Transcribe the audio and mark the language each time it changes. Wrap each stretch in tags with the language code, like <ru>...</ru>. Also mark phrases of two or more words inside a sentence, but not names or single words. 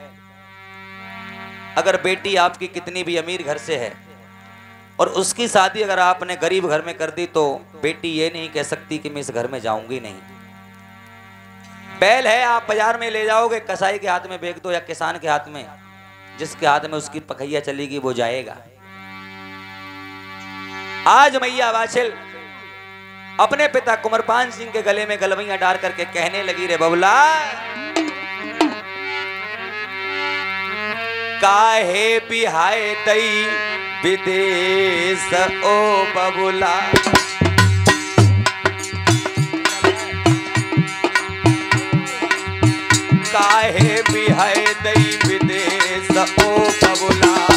<hi>अगर बेटी आपकी कितनी भी अमीर घर से है और उसकी शादी अगर आपने गरीब घर में कर दी तो बेटी ये नहीं कह सकती कि मैं इस घर में जाऊंगी नहीं। बैल है, आप बाजार में ले जाओगे, कसाई के हाथ में बेच दो या किसान के हाथ में, जिसके हाथ में उसकी पखैया चलेगी वो जाएगा। आज मैया वाछिल अपने पिता कुंवरपान सिंह के गले में गलवैया डाल करके कहने लगी,</hi> <bns>रे बबुला काहे बिहाय दई विदेश ओ बबुला। काहे बिहाय दई विदेश ओ बबुला।</bns>